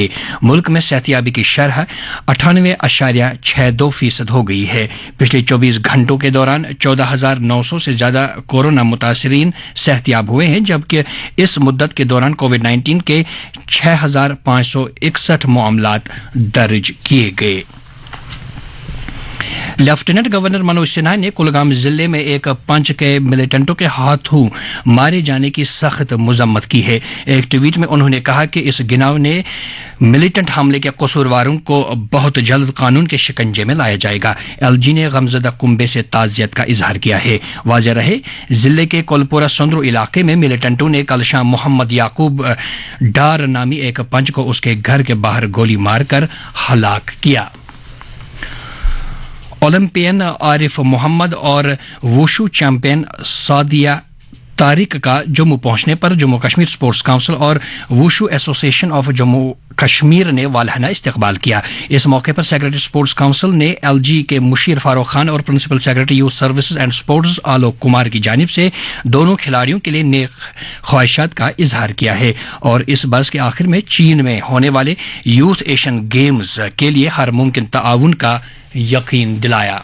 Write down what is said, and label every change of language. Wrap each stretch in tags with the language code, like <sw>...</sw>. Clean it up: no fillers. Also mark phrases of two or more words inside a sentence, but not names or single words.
<ur>ملک میں صحتیابی کی شرح 98.62% ہو گئی ہے. پچھلے 24 گھنٹوں کے دوران 14,900 سے زیادہ کورونا متاثرین صحتیاب ہوئے ہیں، جبکہ اس مدت کے دوران کووڈ-19 کے 6,561 معاملات درج کیے گئے. لیفٹیننٹ گورنر منوج سنہا نے کلگام ضلع میں ایک پنچ کے ملیٹنٹوں کے ہاتھوں مارے جانے کی سخت مذمت کی ہے. ایک ٹویٹ میں انہوں نے کہا کہ اس گناہ نے ملیٹنٹ حملے کے قصورواروں کو بہت جلد قانون کے شکنجے میں لایا جائے گا. LG نے غمزدہ کنبے سے تعزیت کا اظہار کیا ہے. واضح رہے ضلع کے کولپورہ سندرو علاقے میں ملیٹنٹوں نے کل شام محمد یعقوب ڈار نامی ایک پنچ کو اس کے گھر کے باہر گولی مار کر ہلاک کیا. اولمپئن عارف محمد اور ووشو چیمپئن سعدیہ طارق کا جموں پہنچنے پر جموں کشمیر اسپورٹس کونسل اور ووشو ایسوسی ایشن آف جموں کشمیر نے والہانہ استقبال کیا. اس موقع پر</ur> <en>Secretary Sports Council</en> <ur>نے ایل جی کے مشیر فاروق خان اور</ur> <en>Principal Secretary Youth Services and Sports</en> <ur>آلوک کمار کی جانب سے دونوں کھلاڑیوں کے لیے نیک خواہشات کا اظہار کیا ہے اور اس برس کے آخر میں چین میں ہونے والے یوتھ ایشین گیمز کے لیے ہر ممکن تعاون کا یقین دلایا.</ur>